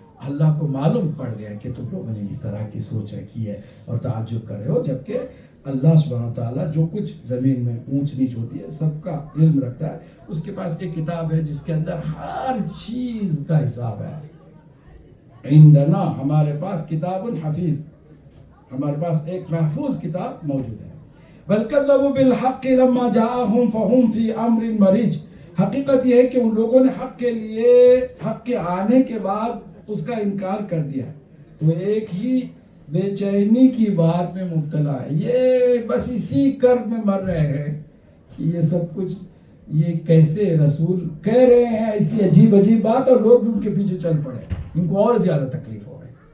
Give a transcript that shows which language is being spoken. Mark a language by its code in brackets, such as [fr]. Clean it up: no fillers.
[ur] اللہ کو معلوم پڑ گیا کہ تم لوگوں نے اس طرح کی سوچ رکھی ہے اور تعجب کر رہے ہو، جبکہ اللہ سبحانہ وتعالیٰ جو کچھ زمین میں اونچ نیچ ہوتی ہے سب کا علم رکھتا ہے. اس کے پاس ایک کتاب ہے جس کے اندر ہر چیز کا حساب ہے. عندنا، ہمارے پاس کتاب حفیظ، ہمارے پاس ایک محفوظ کتاب موجود ہے. [ar] بل کذبوا بالحق لما جاءهم فهم في امر مريج. [ur] حقیقت یہ ہے کہ ان لوگوں نے حق کے آنے کے بعد اس کا انکار کر دیا، تو ایک ہی بے چینی کی بات میں مبتلا ہے. یہ بس اسی کرب میں مر رہے ہیں کہ یہ سب کچھ یہ کیسے رسول کہہ رہے ہیں ایسی عجیب بات، اور لوگ بھی ان کے پیچھے چل پڑے، ان کو اور زیادہ تکلیف ہو رہی.